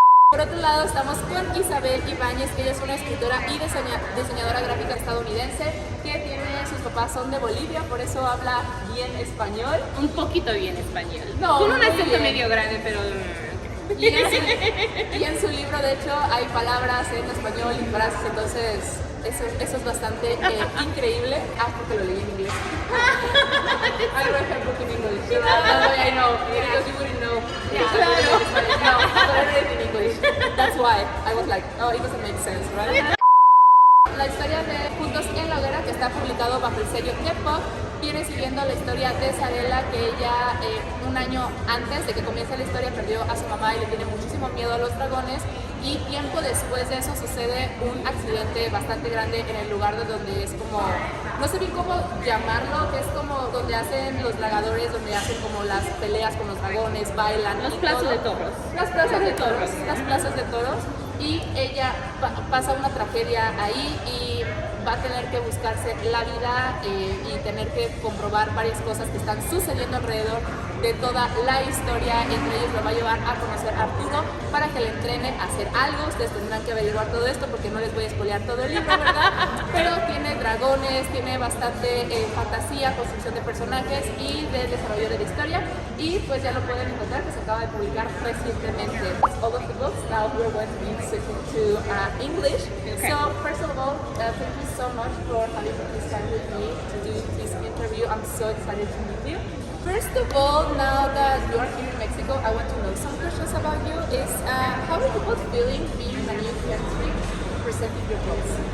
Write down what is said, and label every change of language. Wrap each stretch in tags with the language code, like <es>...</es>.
<es>Por otro lado estamos con Isabel IBAñEZ, que ella es una escritora y diseñadora gráfica estadounidense, que sus papás son de Bolivia, por eso habla bien español. Un poquito bien español. No, con un acento medio grande, pero... Y en su libro, de hecho, hay palabras en español y frases, entonces eso es bastante increíble. Porque lo leí en inglés.</es> <en>I read her book in English. I know, because you wouldn't know. No, I read it in English. That's why I was like, oh, it doesn't make sense, right?</en> <es>La historia de Juntos en la Hoguera, que está publicado bajo el sello de Pop, viene siguiendo la historia de Isabela, que ella un año antes de que comience la historia perdió a su mamá y le tiene muchísimo miedo a los dragones, y tiempo después de eso sucede un accidente bastante grande en el lugar de donde es como, no sé bien cómo llamarlo, que es como donde hacen los dragadores, donde hacen como las peleas con los dragones, bailan. Las plazas de toros. Las plazas de toros. Y ella pasa una tragedia ahí y va a tener que buscarse la vida y tener que comprobar varias cosas que están sucediendo alrededor de toda la historia. Entre ellos lo va a llevar a conocer a Arturo para que le entrene a hacer algo. Ustedes tendrán que averiguar todo esto porque no les voy a spoilear todo el libro, ¿verdad? Pero tiene dragones, tiene bastante fantasía, construcción de personajes y de desarrollo de la historia. Y pues ya lo pueden encontrar, que se acaba de publicar recientemente.</es> <en>All of the books. Now we're going to be switching to English. Okay. So first of all, thank you so much for having this time with me to do this interview. I'm so excited to meet you. First of all, now that you are here in Mexico, I want to know some questions about you. How are you both feeling being in a new country, presenting your books?</en>